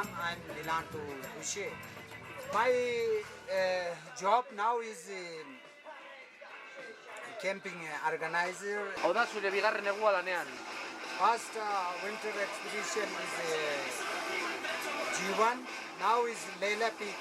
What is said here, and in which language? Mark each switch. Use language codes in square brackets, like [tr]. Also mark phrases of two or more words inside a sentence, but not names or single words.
[en] I'm belong to Ushe. My job now is camping organizer. [eu] Hau da zure bigarren egua lanean. [en] First winter expedition is G1. Now is Leila Peak.